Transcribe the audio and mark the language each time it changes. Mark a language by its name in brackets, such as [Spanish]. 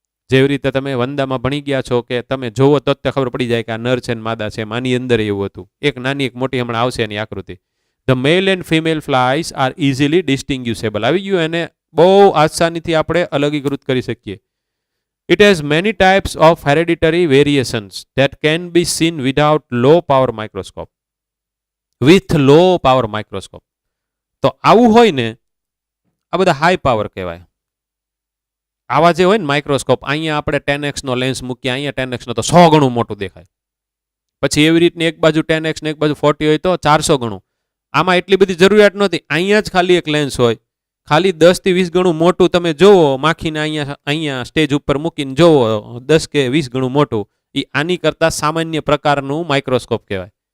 [Gujarati] જેવી રીતે તમે વંદામાં ભણી ગયા છો કે તમે જોવો તો ખબર પડી જાય કે આ નર છે ને માદા છે. માની અંદર એવું હતું. એક નાની એક મોટી હમણાં આવશે એની આકૃતિ. [English] The male and female flies are easily distinguishable. [Gujarati] આવી ગયું, એને બહુ આસાનીથી આપણે અલગીકૃત કરી શકીએ. [English] It has many types of hereditary variations that can be seen without low power microscope. With low power microscope. [Gujarati] તો આવું હોય ને, આ બધા હાઈ પાવર કહેવાય. આવા જે હોય ને માઇક્રોસ્કોપ, અહીંયા આપણે 10x નો લેન્સ મૂકીએ, અહીંયા 10x નો તો 100 ગણું મોટું દેખાય. પછી એવી રીતની એક બાજુ 10x ને એક બાજુ 40 હોય તો 400 ગણું. આમાં એટલી બધી જરૂરિયાત નહોતી. અહીંયા જ ખાલી એક લેન્સ હોય, ખાલી 10 થી 20 ગણું મોટું તમે જોવો, માખીને અહીંયા સ્ટેજ ઉપર મૂકીને જોવો 10 કે 20 ગણું મોટું, એ આની કરતા સામાન્ય પ્રકારનું માઇક્રોસ્કોપ કહેવાય.